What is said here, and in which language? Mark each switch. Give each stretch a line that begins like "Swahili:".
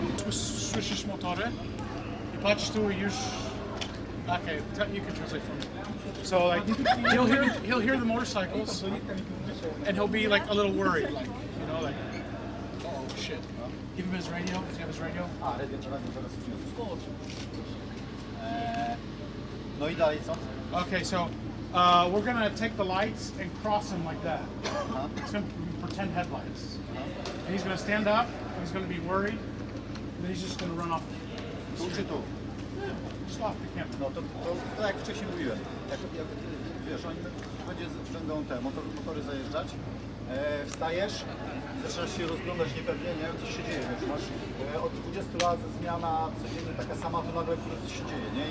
Polish: Słyszysz motory i patrz tu i już...
English: Okay, you can translate for me. So like, he'll hear the motorcycles and he'll be like a little worried, like, you know, like, oh shit. Give him his radio. Does he have his radio?
Polish: Radio zaraz przyniosę. No i dalej co?
English: Okay, so we're gonna take the lights and cross him like that. It's gonna pretend headlights. And he's gonna stand up, and he's gonna be worried, and then he's just gonna run off.
Polish: Tu czy tu?
English: Just off the camera.
Polish: No to tak jak wcześniej mówiłem. Jak wiesz, oni będą te motory zajeżdżać, wstajesz, zaczynasz się rozglądać niepewnie, nie wiem co się dzieje, wiesz, masz od 20 lat zmiana codziennie taka sama, to nagle coś się dzieje, nie?